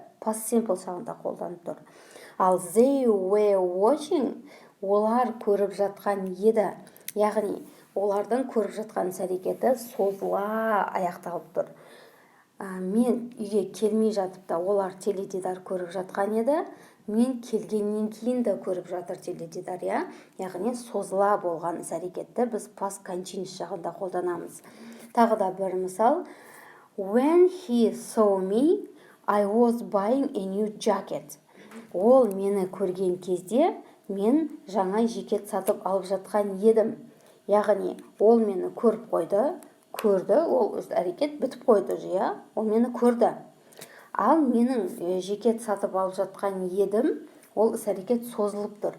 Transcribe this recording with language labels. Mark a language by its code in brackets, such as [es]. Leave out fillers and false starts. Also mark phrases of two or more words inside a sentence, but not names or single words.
[en] Past simple [kk] шағында қолданып тұр. Ал [en] they were watching, [kk] олар көріп жатқан еді. Яғни, олардың көріп жатқан іс-әрекеті созыла аяқталып тұр. Мен үйге келмей жатып та олар теледидар көріп жатқан еді. Мен келгеннен кейін де көріп жатыр теледидар, яғни созыла болған іс-әрекетті біз [en] past continuous [kk] шағында қолданамыз. Тағы да бір мысал. [en] When he saw me, I was buying a new jacket. [kk] Ол мені көрген кезде мен жаңа жекет сатып алып жатқан едім. Яғни, ол мені көріп қойды, көрді, ол әрекет бітіп қойды, ол мені көрді. Ал менің жекет сатып алып жатқан едім, ол іс-әрекет созылып тұр.